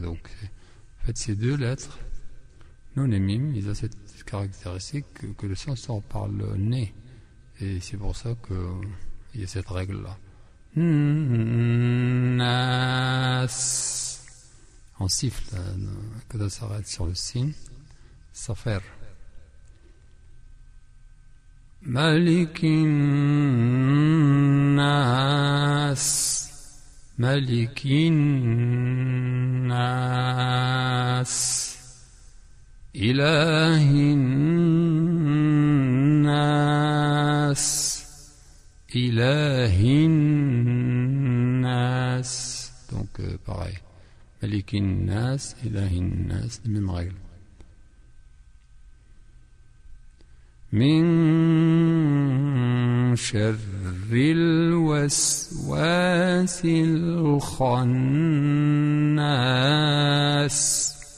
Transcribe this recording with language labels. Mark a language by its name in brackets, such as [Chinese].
[French] Donc, en fait, ces deux lettres, nun et mim, ils ont cette caractéristique que le son sort par le nez. Et c'est pour ça qu'il y a cette règle-là. Nas. On siffle quand ça s'arrête sur le signe. Safer. [Arabic] ملك الناس ملك الناس إله الناس إله الناس. [French] Donc pareil, [Arabic] ملك الناس إله الناس, [French] les mêmes règles. [Arabic] من شر الوسواس الخناس.